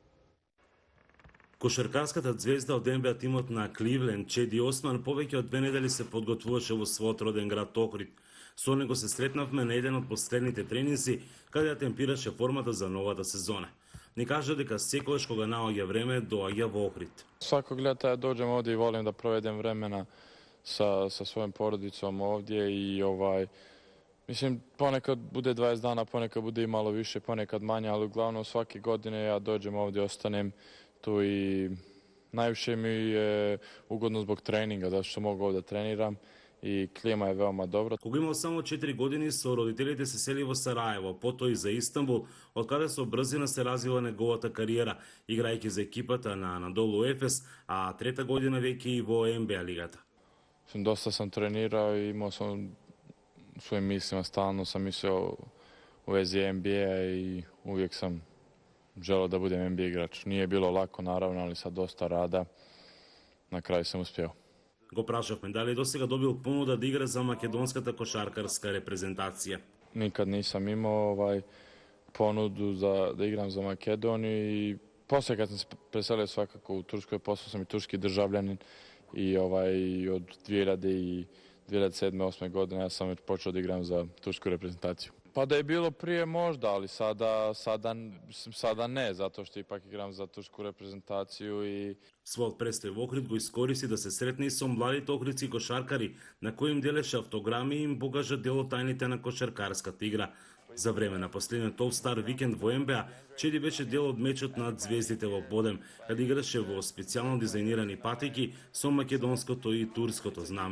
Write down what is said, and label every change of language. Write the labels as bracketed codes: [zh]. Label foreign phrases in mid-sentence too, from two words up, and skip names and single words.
[mk] Кошаркарската звезда од НБА тимот на Кливленд, Чеди Осман, повеќе од 2 недели се подготвуваше во својот роден град Охрид. Со него се сретнавме на еден од последните тренинзи, каде ја темпираше формата за новата сезона. Ни кажа дека секогаш кога наоѓа време, доаѓа во Охрид. [bs] Сваког лета ја доđem овде и волим да проведем времена sa svojom porodicom ovdje i mislim ponekad bude 20 dana, ponekad bude i malo više, ponekad manje, ali uglavnom svake godine ja dođem ovdje, ostanem tu i najviše mi je ugodno zbog treninga, zato što mogu ovdje treniram и [mk] клима е веома добра. Кога имал само 4 години, со родителите се сели во Сараево, потоа и за Истанбул, од каде со брзина се развива неговата кариера, играјќи за екипата на Анадолу Ефес, а трета година веќе и во НБА лигата. [bs] Доста сам тренирao и имao sam u svojim mislima, stalno sam mislio u vezi NBA i uvijek sam želeo da budem NBA igrač. Nije bilo lako naravno, ali sa dosta rada na kraju sam uspeo. [mk] Го прашавме дали до сега добил понуда да игра за македонската кошаркарска репрезентација. [bs] Nikad nisam imao ponudu da igram za Makedoniju i poslije kad sam se preselio svakako u Turskoj, postao sam i turski državljanin i od 2007-2008 godine ja sam već počeo da igram za tursku reprezentaciju. Pa da je bilo prije možda, ali sada ne, zato što ipak igram za tursku reprezentaciju i... [mk] Својот престој во Охрид го искористи да се сретне и со младите охридски кошаркари, на кои им делеше автограми и им покажа дел од тајните на кошаркарската игра. За време на последниот All-Star викенд во НБА, Чеди беше дел од мечот над звездите во Бодем, каде играше во специјално дизајнирани патеки со македонското и турското знаме.